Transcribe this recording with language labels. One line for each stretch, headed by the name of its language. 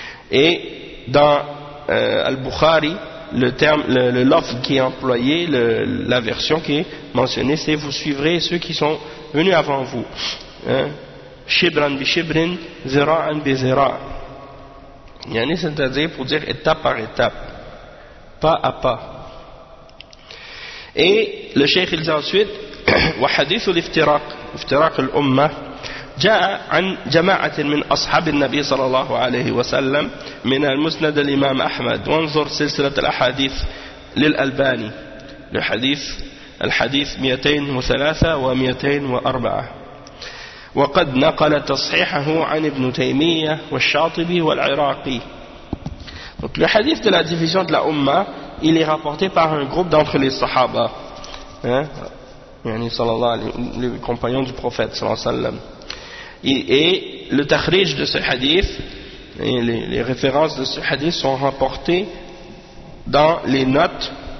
French: Et dans Al-Bukhari, le terme, le lafz qui est employé, la version qui est mentionnée, c'est vous suivrez ceux qui sont venus avant vous.
Arabic: Shibran bi shibrin, zira'an bi zira.
French: C'est-à-dire pour dire étape par étape, pas à pas. Et le cheikh il dit ensuite,
Arabic: wa hadith al-iftiraq, iftiraq al-umma, جاء عن جماعة من أصحاب النبي صلى الله عليه وسلم من المسند الإمام أحمد وانظر سلسلة الأحاديث للألباني
French: le hadith,
Arabic: الحديث 203 و 204 وقد نقل تصحيحه عن ابن تيمية والشاطبي والعراقي.
French: Donc le hadith de la division de la Ummah, il est rapporté par un groupe d'entre les Sahaba, les compagnons du prophète sallallahu alayhi wa sallam. Et le tahrij de ce hadith, les références de ce hadith sont rapportées dans les notes